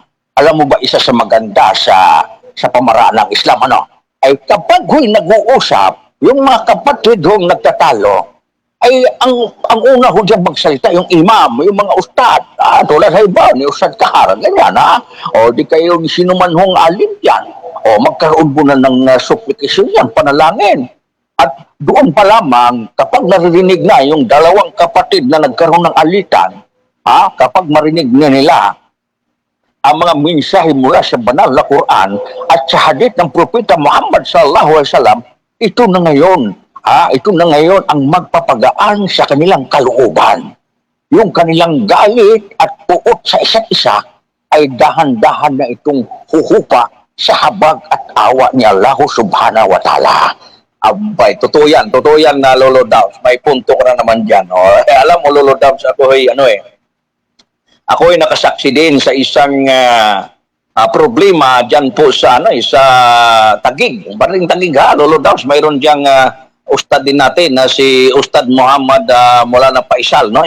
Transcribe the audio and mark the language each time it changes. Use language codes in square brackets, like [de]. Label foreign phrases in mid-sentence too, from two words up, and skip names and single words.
[tl] Alam mo ba, isa sa maganda sa pamaraan ng Islam, ay kapag ho'y nag-uusap, yung mga kapatid hong nagtatalo, ay ang una ho dyan magsalita, yung imam, yung mga ustad, tulad sa iba, ni Ustad Kahar, ganyan, di kayo sino man hong alim yan, magkaroon mo na ng supplication yan, panalangin. At doon pa lamang, kapag naririnig na yung dalawang kapatid na nagkaroon ng alitan, kapag marinig na nila ang mga mensahe mula sa banal na Quran at sa hadith ng Propeta Muhammad [ar] صلى الله عليه وسلم, [tl] ito na ngayon ang magpapagaan sa kanilang kalooban. Yung kanilang galit at puot sa isa't isa ay dahan-dahan na itong huhupa sa habag at awa ni Allah [ar] سبحانه وتعالى. [tl] Abay, totoo yan na Lolo Dams. May punto ko na naman dyan. Alam mo, Lolo Dams, ako ay nakasaksi din sa isang problema dyan po sa Taguig. Baring Taguig, Lolo Dams, mayroon diyang ustad din natin na si Ustad Muhammad Maulana Faisal, no?